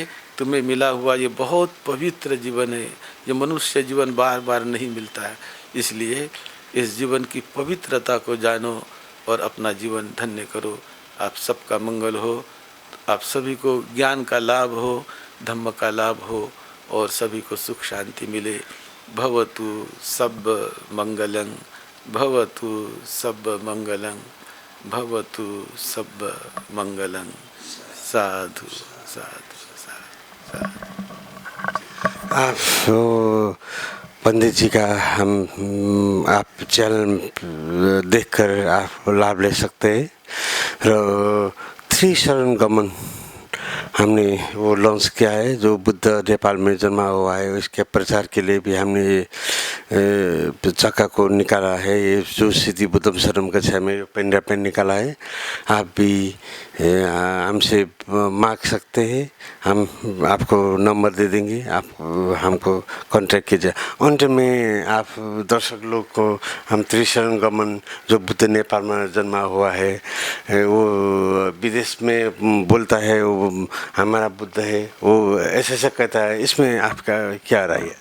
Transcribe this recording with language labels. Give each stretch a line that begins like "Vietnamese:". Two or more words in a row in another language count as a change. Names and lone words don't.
Hindi: तुम्हें मिला हुआ ये बहुत पवित्र जीवन है। ये मनुष्य जीवन बार बार नहीं मिलता है, इसलिए इस जीवन की पवित्रता को जानो और अपना जीवन धन्य करो। आप सबका मंगल हो, आप सभी को ज्ञान का लाभ हो, धम्म का लाभ हो, और सभी को सुख शांति मिले।
Pali: भवतु सब मंगलं, भवतु सब मंगलं, भवतु सब मंगलं। साधु साधु साधु।
Hindi: आप पंडित जी का आप चैनल देखकर आप लाभ ले सकते हैं। त्रिशरण गमन हमने वो लॉन्च किया है, जो बुद्ध नेपाल में जन्मा हुआ है, इसके प्रचार के लिए भी हमने चक्का को निकाला है। ये जो सिद्धि
Pali: बुद्धम शरणं गच्छामि
Hindi: पेन निकाला है। आप भी हमसे मांग सकते हैं, हम आपको नंबर दे देंगे, आप हमको कांटेक्ट कीजिए। अंत में आप दर्शक लोग को हम त्रिशरण गमन जो बुद्ध नेपाल में जन्मा हुआ है, वो विदेश में बोलता है वो हमारा बुद्ध है, वो ऐसा कहता है, इसमें आपका क्या राय है?